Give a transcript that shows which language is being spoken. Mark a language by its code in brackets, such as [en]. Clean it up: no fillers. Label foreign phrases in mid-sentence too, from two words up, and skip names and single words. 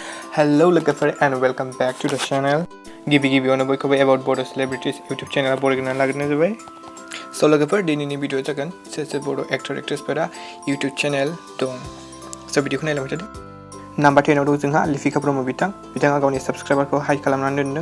[en] Hello logofer and welcome back to the channel. [brx] गिबियावनो बयखौबो [en] about Bodo Celebrities YouTube channel [brx] बरायना लाग्रोनाय जाबाय. So लोगोफोर दिनैनि भिडिअ जागोन सोर बर' एक्टर एक्ट्रेसफोरा [en] YouTube channel [brx] दं. So भिडिअखौ नायलांबाय थादो. नम्बर 10 आव दं जोंहा लिपिका ब्रह्म बिथाङा गावनि साबस्क्राइबारखौ हाइड खालामनानै दोनदों.